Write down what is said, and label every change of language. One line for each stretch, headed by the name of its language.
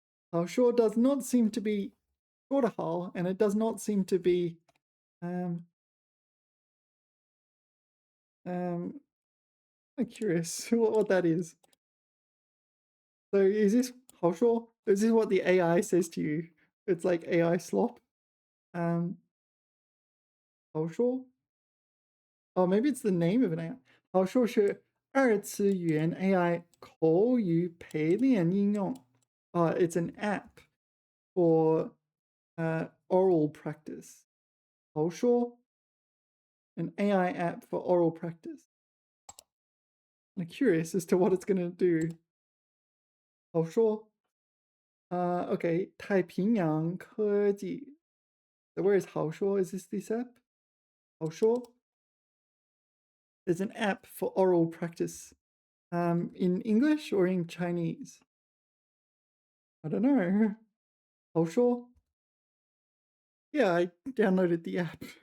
English: 好说 does not seem to be
Chinese: 说得好,
English: and it does not seem to be I'm curious what that is. So is this 好说? Is this what the AI says to you? It's like AI slop.
Chinese: 好说?
English: Oh, maybe it's the name of an AI.
Chinese: 好说是二次元 AI 口语陪练应用.
English: It's an app for oral practice. 好说 an AI app for oral practice. I'm curious as to what it's going to do.
Chinese: 好说 okay, 太平洋科技.
English: So where is 好说? Is this app? 好说 is an app for oral practice. In English or in Chinese? I don't know. 好说 Yeah, I downloaded the app.